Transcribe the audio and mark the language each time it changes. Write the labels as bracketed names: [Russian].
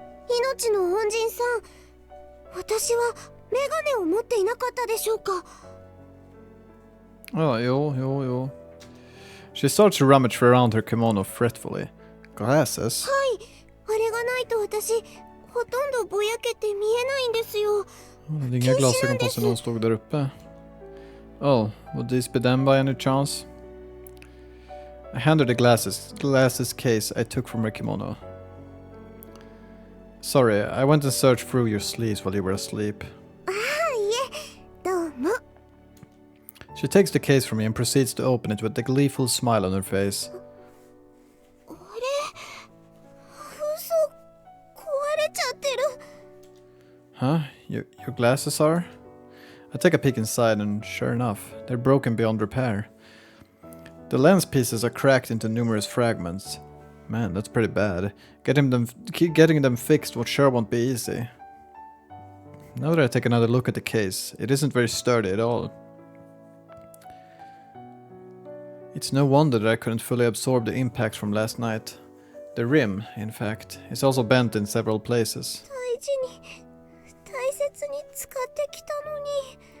[Japanese] 命の恩人さん、私はメガネを持っていなかったでしょうか。 [Swedish] Jo. [English] She starts to rummage around her kimono fretfully. Glasses? [Japanese] はい、あれがないと私、ほとんどぼやけて見えないんですよ。 [Swedish] Hon hade inga glasögon på sig när hon stod där uppe. [English] Oh, would these be them by any chance? I handed the glasses case I took from her kimono. Sorry, I went and searched through your sleeves while you were asleep. [Japanese] ああ、いえ、どうも。 [English] She takes the case from me and proceeds to open it with a gleeful smile on her face. [Japanese] あれ、嘘、壊れちゃってる。 [English] Huh? Your glasses are? I take a peek inside and sure enough, they're broken beyond repair. The lens pieces are cracked into numerous fragments. Man, that's pretty bad. Getting them fixed would sure won't be easy. Now that I take another look at the case, it isn't very sturdy at all. It's no wonder that I couldn't fully absorb the impact from last night. The rim, in fact, is also bent in several places. [Japanese] 大事に、大切に使ってきたのに。